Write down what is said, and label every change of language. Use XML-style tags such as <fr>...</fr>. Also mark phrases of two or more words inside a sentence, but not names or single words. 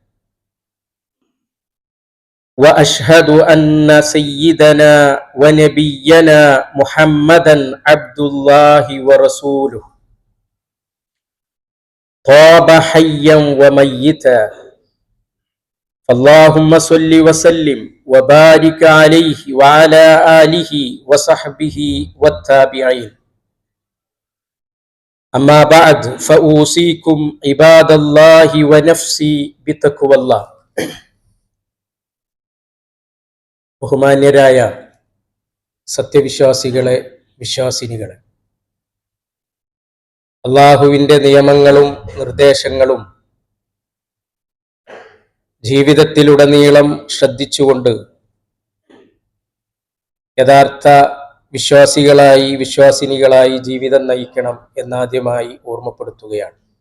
<ar>وأشهد أن سيدنا ونبينا محمدا عبد الله ورسوله، طاب حيا وميتا، اللهم صل وسلم وبارك عليه وعلى آله وصحبه والتابعين. أما بعد فأوصيكم عباد الله ونفسي بتقوى الله.</ar> <ml>ബഹുമാന്യരായ സത്യവിശ്വാസികളെ, വിശ്വാസിനികളെ, അള്ളാഹുവിൻ്റെ നിയമങ്ങളും നിർദ്ദേശങ്ങളും ജീവിതത്തിലുടനീളം ശ്രദ്ധിച്ചുകൊണ്ട് യഥാർത്ഥ വിശ്വാസികളായി, വിശ്വാസിനികളായി ജീവിതം നയിക്കണം എന്നാദ്യമായി ഓർമ്മപ്പെടുത്തുകയാണ്.</ml>